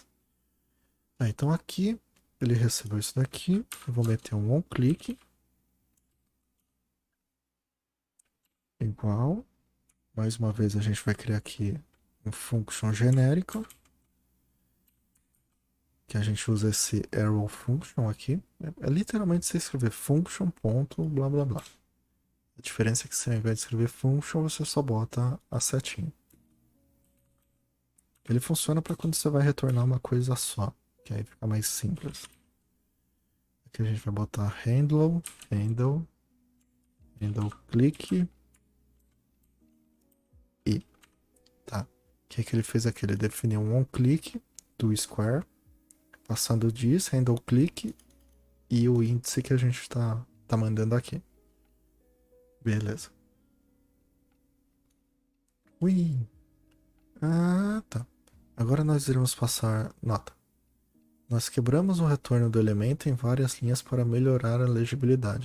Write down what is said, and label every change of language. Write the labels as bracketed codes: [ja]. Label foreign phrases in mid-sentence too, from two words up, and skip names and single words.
[pt] Então aqui ele recebeu isso daqui. Eu vou meter um onClick. Igual. Mais uma vez a gente vai criar aqui um function genérico. Que a gente usa esse [en] arrow function [pt] aqui. É literalmente você escrever function ponto blá blá blá. A diferença é que se ao invés de escrever function, você só bota a setinha. Ele funciona para quando você vai retornar uma coisa só, que aí fica mais simples. Aqui a gente vai botar [en] handle click [pt] e tá. O que ele fez aqui? Ele definiu um onClick do square, passando diz, [en] handle click [pt] e o índice que a gente tá mandando aqui. Beleza. Ui. Tá. Agora nós iremos passar nota. Nós quebramos o retorno do elemento em várias linhas para melhorar a legibilidade.